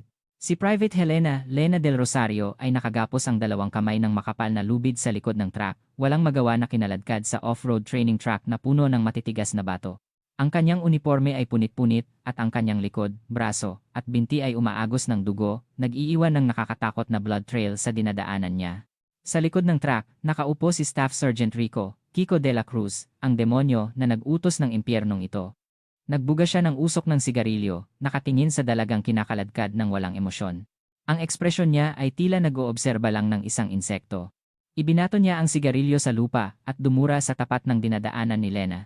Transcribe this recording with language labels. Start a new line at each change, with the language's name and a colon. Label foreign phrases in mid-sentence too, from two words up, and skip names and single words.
Filipino: Si Private Lena del Rosario ay nakagapos ang dalawang kamay ng makapal na lubid sa likod ng truck, walang magawa na kinaladkad sa
English: off-road training truck
Filipino: na puno ng matitigas na bato. Ang kanyang uniforme ay punit-punit at ang kanyang likod, braso, at binti ay umaagos ng dugo, nag-iiwan ng nakakatakot na
English: blood trail
Filipino: sa dinadaanan niya. Sa likod ng truck, nakaupo si Staff Sergeant Kiko de la Cruz, ang demonyo na nag-utos ng impyernong ito. Nagbuga siya ng usok ng sigarilyo, nakatingin sa dalagang kinakaladkad ng walang emosyon. Ang ekspresyon niya ay tila nag-oobserba lang ng isang insekto. Ibinato niya ang sigarilyo sa lupa at dumura sa tapat ng dinadaanan ni Lena.